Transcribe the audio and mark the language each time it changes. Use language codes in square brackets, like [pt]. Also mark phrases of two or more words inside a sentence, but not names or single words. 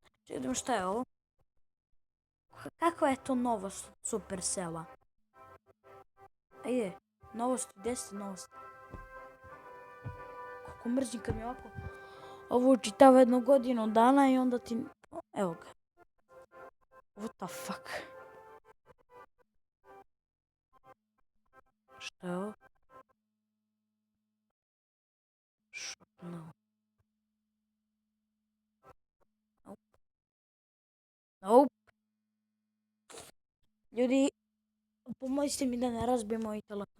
[hr] Vidimo šta je ovo. Kakva je to novost Supercella? Ajde, novosti, 10 novosti. Kako mrzim kad mi ovako ovo čitava 1 godinu dana i onda ti... Evo ga. [en] What the fuck? [hr] Šta je ovo? [en] No. Nope. [hr] Ljudi, pomozite mi da ne razbijem moj telefon.